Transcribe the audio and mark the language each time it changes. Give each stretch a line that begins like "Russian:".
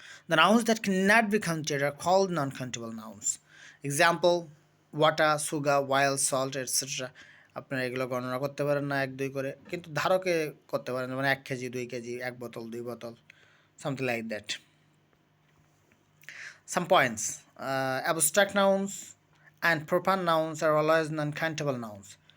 English: The nouns that cannot be counted are called non-countable nouns. Example, water, sugar, oil, salt, etc.
Bangla: আপনারা এগুলো গণনা করতে পারেন না 1 2 করে, কিন্তু ধারকে করতে পারেন, মানে 1 কেজি 2 কেজি 1 বোতল 2 বোতল,
English: something like that. Some points. Abstract nouns and proper nouns are always non-countable nouns.